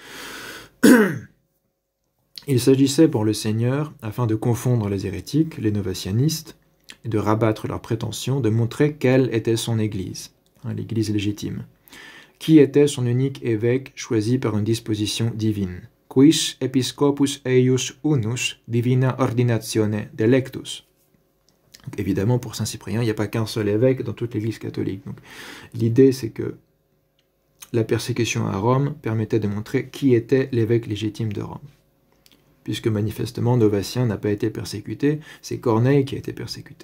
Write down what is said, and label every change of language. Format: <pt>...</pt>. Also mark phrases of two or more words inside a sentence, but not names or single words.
<fr>Il s'agissait pour le Seigneur, afin de confondre les hérétiques, les novatianistes, et de rabattre leurs prétentions, de montrer quelle était son Église, l'Église légitime. Qui était son unique évêque choisi par une disposition divine.</fr> <la>Quis episcopus eius unus divina ordinatione delectus.</la> <fr>Donc, évidemment, pour Saint Cyprien, il n'y a pas qu'un seul évêque dans toute l'Église catholique. L'idée, c'est que la persécution à Rome permettait de montrer qui était l'évêque légitime de Rome. Puisque manifestement, Novatien n'a pas été persécuté, c'est Corneille qui a été persécuté.</fr>